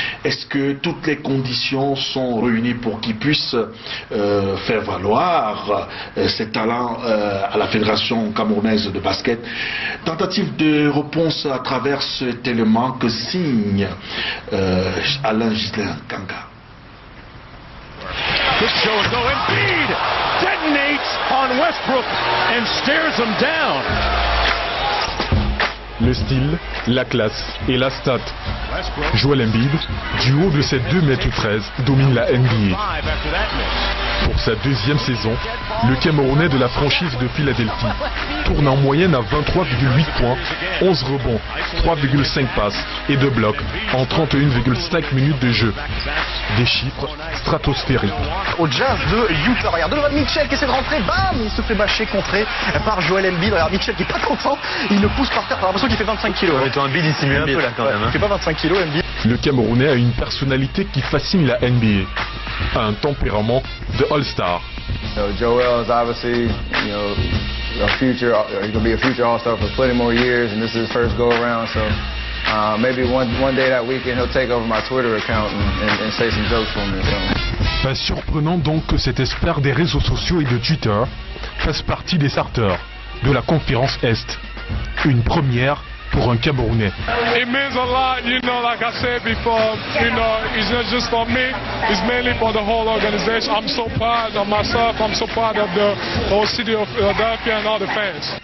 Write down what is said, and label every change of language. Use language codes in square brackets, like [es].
[fr] Est-ce que toutes les conditions sont réunies pour qu'il puisse faire valoir ses talents à la Fédération camerounaise de basket? Tentative de réponse à travers cet élément que signe Alain Ghislain Kanga. [en] This show is no Embiid detonates on Westbrook and stares him down. [fr] Le style, la classe et la stat. Joel Embiid, du haut de ses 2,13 m, domine la NBA. Pour sa 2e saison, le Camerounais de la franchise de Philadelphie tourne en moyenne à 23,8 points, 11 rebonds, 3,5 passes et 2 blocs en 31,5 minutes de jeu. Des chiffres stratosphériques. Au Jazz de Utah. Regarde Donovan Mitchell qui essaie de rentrer, bam, il se fait bâcher, contré par Joel Embiid. Regarde Mitchell qui est pas content, il le pousse par terre. J'ai l'impression qu'il fait 25 kilos. Embiid il simule un peu là quand même. Il fait pas 25 kilos Embiid. Le Camerounais a une personnalité qui fascine la NBA. Un tempérament de All-Star. [en] So Joel is obviously, a future. He's gonna be a future All-Star for plenty more years, and this is his first go-around. So maybe one day that weekend he'll take over my Twitter account and say some jokes for me. So. [fr] Pas surprenant donc que cet expert des réseaux sociaux et de Twitter fasse partie des starters de la conférence Est. Une première pour un Camerounais. [en] It means a lot, like I said before, it's not just for me, it's mainly for the whole organization. I'm so proud of myself, I'm so proud of the whole city of Philadelphia and all the fans.